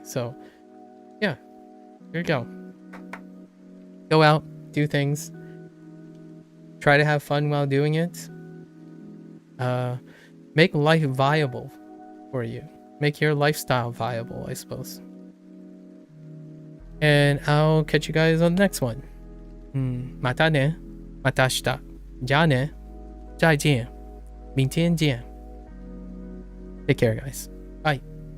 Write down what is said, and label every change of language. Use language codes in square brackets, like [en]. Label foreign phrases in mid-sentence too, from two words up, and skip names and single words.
[en] So, yeah, here you go. Go out, do things. Try to have fun while doing it. Make life viable for you. Make your lifestyle viable, I suppose. And I'll catch you guys on the next one. [ja] またね。また明日。じゃあね。 [zh] 再见。明天见。 [en] Take care, guys. Bye.